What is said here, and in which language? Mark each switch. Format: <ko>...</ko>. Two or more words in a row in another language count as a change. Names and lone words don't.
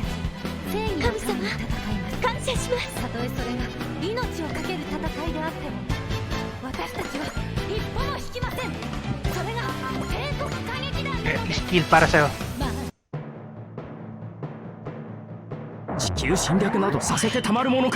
<ja>神様、感謝します。たとえそれが命を懸ける戦いであっても、私たちは一歩も引きません。それが帝国歌劇団なのです。</ja> <tl>Skill para sa'yo.</tl> <ja>地球侵略などさせてたまるものか。</ja>